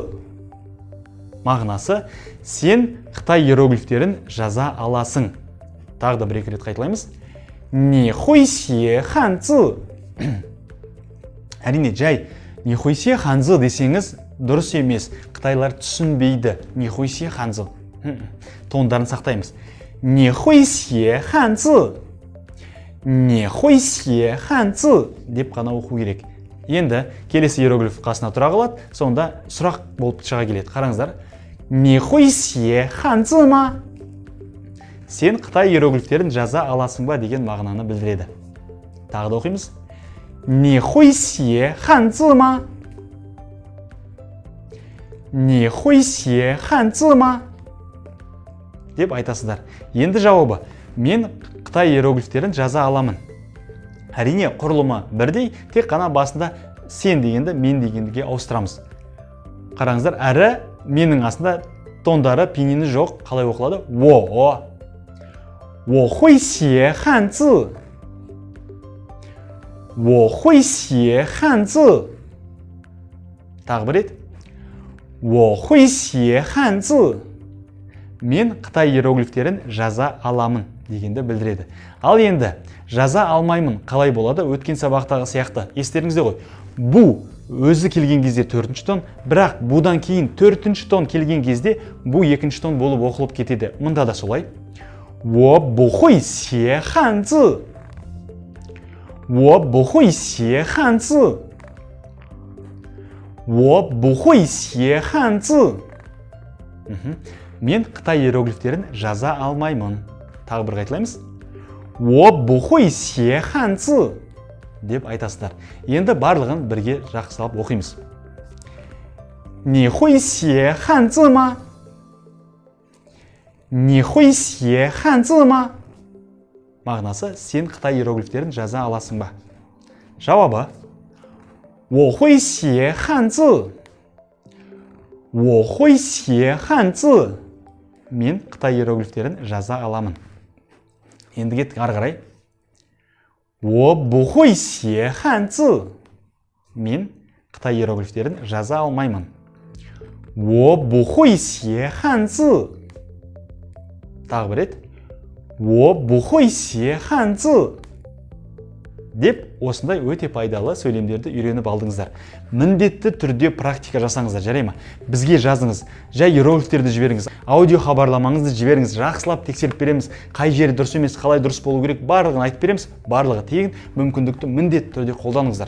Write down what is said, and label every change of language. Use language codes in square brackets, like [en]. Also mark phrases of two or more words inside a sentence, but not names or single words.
[kk] Мағынасы, сен Қытай иероглифтерін жаза аласың. Тағы да бір-екі рет қайталаймыз. [zh] 你会写汉字. [kk] Әрине, жай [zh] 你会写汉字 [kk] десеңіз дұрыс емес. Қытайлар түсінбейді. [zh] 你会写汉字. [kk] Тондарын сақтаймыз. [zh] 你会写汉字. 你会写汉字 [kk] деп қана оқу керек. Енді келесі иероглиф қасына тұра қалады, сонда сұрақ болып шыға келеді. Қараңыздар. [zh] 你会写汉字吗? [kk] Сен Қытай иероглифтерін жаза аласың ба деген мағынаны білдіреді. Тағы да оқимыз. [zh] 你会写汉字吗? 你会写汉字吗? [kk] Деп айтасыздар. Енді жауабы, мен Қытай иероглифтерін жаза аламын. Әрине, құрылымы бірдей, тек қана басында сен дегенді мен дегендіге ауыстырамыз. Қараңыздар, әрі менің астында тондары пенини жоқ, қалай оқылады? [zh] 我。我会写汉字. 我会写汉字. [kk] Тағы бір рет. [zh] 我会写汉字. [kk] Мен Қытай иероглифтерін жаза аламын дегенді білдіреді. Ал енді жаза алмаймын қалай болады? Өткен сабақтағы сияқты. Естеріңізде ғой. Бу өзі келген кезде 4-ші тон, бірақ будан кейін 4-ші тон келген кезде бу 2-ші тон болып оқылып кетеді. Мында да солай. [zh] 我不会写汉字。我不会写汉字。我不会写汉字。 [kk] Мен Қытай иероглифтерін жаза алмаймын. Тағы бір қайталаймыз. [zh] 我不会写汉字 [kk] деп айтасыздар. Енді барлығын бірге жақсылап оқимыз. [zh] 你会写汉字吗？你会写汉字吗？ [kk] Мағынасы, сен Қытай иероглифтерін жаза аласың ба? Жауабы: [zh] 我会写汉字。我会写汉字。 [kk] Мен Қытай иероглифтерін жаза аламын. Енді кеттік ары қарай. [zh] 我不会写汉字。 [kk] Мен Қытай иероглифтерін жаза алмаймын. [zh] 我不会写汉字。 [kk] Тағы бір рет. [zh] 我不会写汉字。 [kk] Деп, осындай өте пайдалы сөйлемдерді үйреніп алдыңыздар. Міндетті түрде практика жасаңыздар, жарай ма? Бізге жазыңыз, жай иероглифтерді жіберіңіз, аудио хабарламаңызды жіберіңіз, жақсылап тексеріп береміз, қай жері дұрыс емес, қалай дұрыс болу керек, барлығын айтып береміз, барлығы тегін, мүмкіндікті міндетті түрде қолданыңыздар.